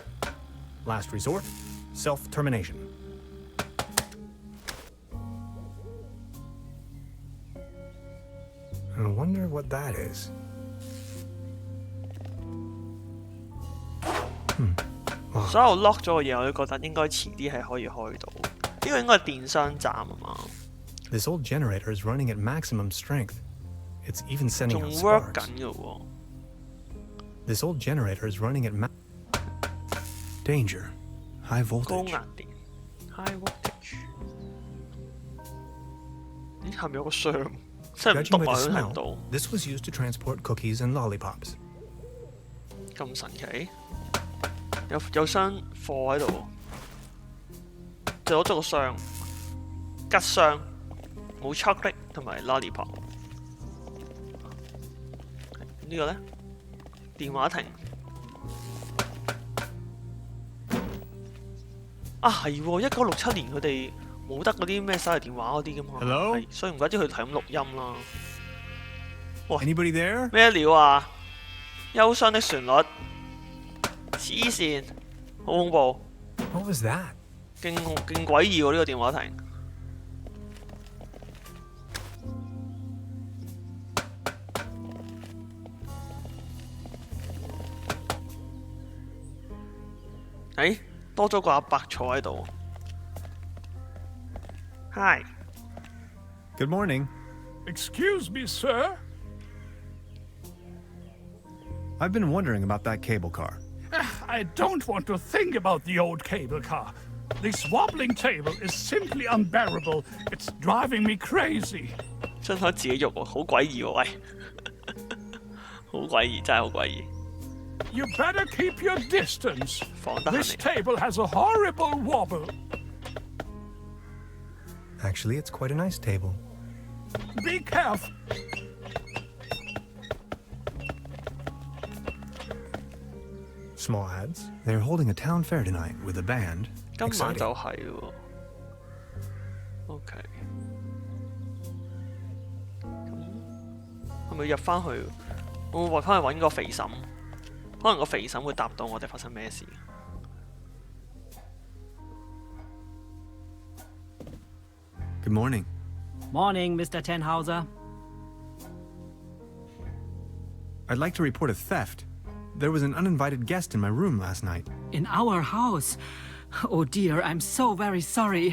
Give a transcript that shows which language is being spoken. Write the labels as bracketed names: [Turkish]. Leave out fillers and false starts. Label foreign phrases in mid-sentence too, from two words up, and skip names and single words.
[English] Last resort, self-termination. I wonder what that is. [Cantonese] 所有 lock 咗嘅嘢，我都覺得應該遲啲係可以開到。呢個應該係電商站啊嘛。 [English] This old generator is running at maximum strength. It's even sending [Cantonese] 仲 [English] out work sparks. [Cantonese] 緊嘅喎。 [English] This old generator is running at danger. High [Cantonese] 高 [English] voltage. [Cantonese] 壓電 [English] high voltage。 [Cantonese] 咦，下面有個箱，真係唔 [English] Judging [Cantonese] 篤 [English] by [Cantonese] 埋 [English] the [Cantonese] 都睇唔 [English] smell, [Cantonese] 到， [English] this was used to transport cookies and lollipops. [Cantonese] 咁神奇。有箱貨喺度，就攞咗個箱，吉箱，冇 chocolate 同埋 lollipop。呢個咧，電話亭。啊係喎，1967年佢哋冇得嗰啲咩手提電話嗰啲噶嘛。 [English] Hello？ [Cantonese] 係所以唔怪之佢係咁錄音啦。哇 [English] Anybody there? [Cantonese] 咩料啊？憂傷的旋律，黐線，好恐怖， [English] What was that? [Cantonese] 勁詭異喎呢個電話亭。誒，多咗個阿伯坐喺度。Hi， [English] Good morning. Excuse me, sir. I've been wondering about that cable car. I don't want to think about the old cable car. This wobbling table is simply unbearable. It's driving me crazy. [Cantonese] 張台自己喐喎，好詭異喎，喂，好詭異，真係好詭異。 [English] You better keep your distance. [Cantonese] 放得閒 [English] This [Cantonese] 嚟。 [English] table has a horrible wobble. Actually, it's quite a nice table. Be careful. Small ads. They're holding a town fair tonight with a band. [Cantonese] 今晚 [English] Exciting. [Cantonese] 就係喎。OK，咁係咪入翻去？會唔會翻去揾個肥嬸？可能個肥嬸會答到我哋發生咩事。 [English] Good morning. Morning, Mr. Tenhauser. I'd like to report a theft. There was an uninvited guest in my room last night. In our house? Oh dear, I'm so very sorry.